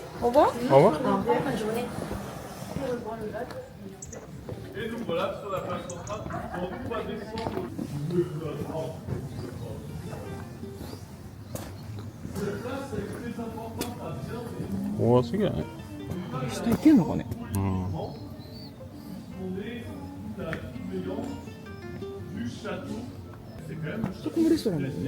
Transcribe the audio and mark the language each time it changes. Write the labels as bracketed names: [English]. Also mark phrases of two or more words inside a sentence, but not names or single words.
[French] Au revoir. Au revoir. Bonne journée. Et nous voilà sur la place centrale. On va descendre. [Japanese] おお、すげえね。下行けんのかね。うん。そこもレストランですね。